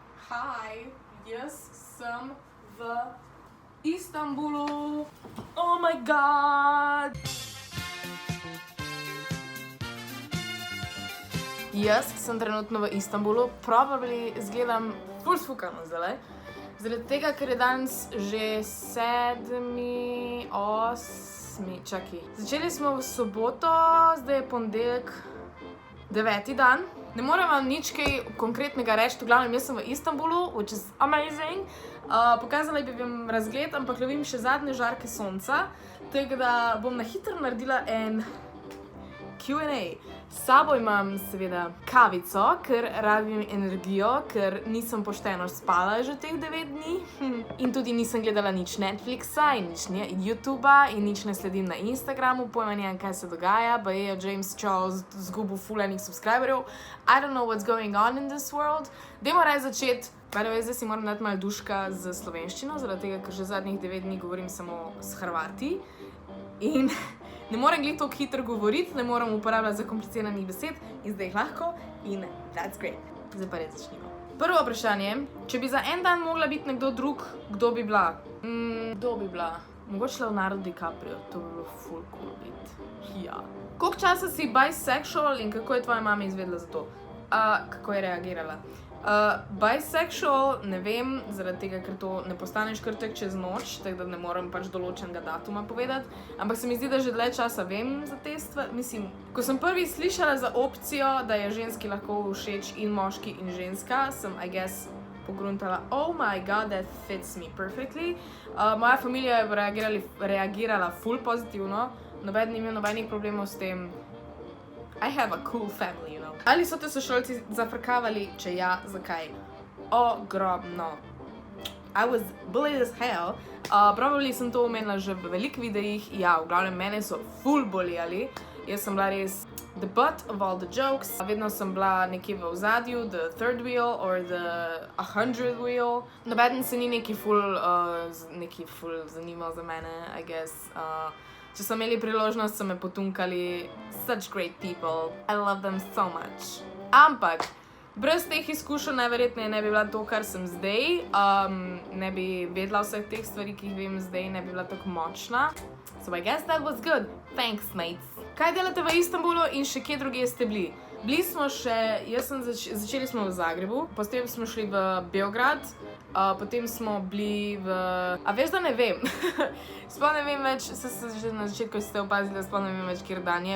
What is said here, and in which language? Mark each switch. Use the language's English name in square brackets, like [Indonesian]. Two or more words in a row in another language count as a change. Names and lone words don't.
[Slovenian] Hi, jaz sem v Istanbulu. [English] Oh my god! [Slovenian] Jaz sem trenutno v Istanbulu, probably izgledam ful sfukano zdaj. Zaradi tega, ker je danes že 7., 8., čakaj. Začeli smo v soboto, zdaj je ponedeljek, 9. dan. Ne morem vam nič kaj konkretnega reči, v glavnem jaz sem v Istanbulu, [English] which is amazing. [Slovenian] Pokazala bi vam razgled, ampak lovim še zadnje žarke sonca, tako da bom na hitro naredila en Q&A. S sabo imam seveda kavico, ker rabim energijo, ker nisem pošteno spala že teh 9 dni. In tudi nisem gledala nič Netflixa in nič YouTubea in nič ne sledim na Instagramu, pojma nimam, kaj se dogaja, baje je James Charles zgubil ful enih subscriberjev. [English] I don't know what's going on in this world. [Slovenian] Dajmo raje začeti. [English] By the way, [Slovenian] zdaj si moram dati malo duška z slovenščino, zaradi tega, ker že zadnjih 9 dni govorim samo s Hrvati. In ne morem glih toliko hitro govoriti, ne morem uporabljati zakompliciranih besed in zdaj jih lahko in [English] that's great. [Slovenian] Zdaj pa res začnimo. Prvo vprašanje, če bi za en dan mogla biti nekdo drug, kdo bi bila? Kdo bi bila? Mogoče Leonardo DiCaprio, to bi bilo ful cool biti. Ja. Koliko časa si bisexual in kako je tvoja mama izvedela za to? Kako je reagirala? Bisexual, ne vem, zaradi tega, ker to ne postaneš kar tek čez noč, tako da ne morem pač določenega datuma povedati, ampak se mi zdi, da že dlje časa vem za te stvari. Mislim, ko sem prvi slišala za opcijo, da je ženski lahko všeč in moški in ženska, sem, [English] I guess, pogruntala, oh my god, that fits me perfectly. [Slovenian] Moja familija je reagirala ful pozitivno, noben ni imel nobenih problemov s tem. [English] I have a cool family, you know. [Slovenian] Ali so te sošolci zafrkavali, če ja, zakaj? Ogromno. [English] I was bullied as hell. [Slovenian] Probably sem to omenila že v veliko videih. Ja, v glavnem mene so ful bullyali. Jaz sem bila res [English] the butt of all the jokes. [Slovenian] Vedno sem bila nekje v ozadju, [English] the third wheel or the 100th wheel. [Slovenian] Nobeden se ni neki ful zanimal za mene, [English] I guess. [Slovenian] Če so imeli priložnost, so me potunkali. [English] Such great people. I love them so much. [Slovenian] Ampak, brez teh izkušenj najverjetneje ne bi bila to, kar sem zdaj. Ne bi vedela vseh teh stvari, ki jih vem zdaj, ne bi bila tako močna. [English] So I guess that was good. Thanks, mates. [Slovenian] Kaj delate v Istanbulu in še kje drugje ste bili? Bili smo še, začeli smo v Zagrebu, potem smo šli v Beograd, potem smo bili v... A veš, da ne vem? Sploh ne vem več, že na začetku ste opazili, da sploh ne vem več, kjer dan je.